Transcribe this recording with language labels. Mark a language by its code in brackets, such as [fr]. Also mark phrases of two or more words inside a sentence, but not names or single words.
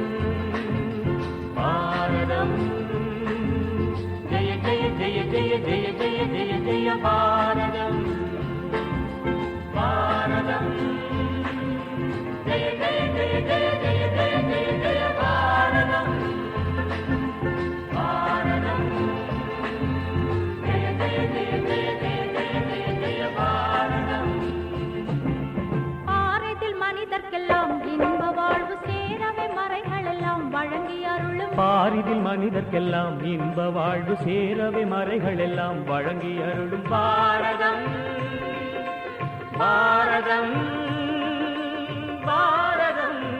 [sa] भारतम जय जय जय जय जय जय जय जय भारतम भारतम जय जय जय जय जय जय जय जय भारतम भारतम जय जय जय जय जय जय जय जय भारतम [ta] பாரிதில் மனிதர்க்கெல்லாம் இன்ப வாழ்வு சேரவே மறைகளெல்லாம் வழங்கி அருளும் பாரதம் பாரதம் பாரதம்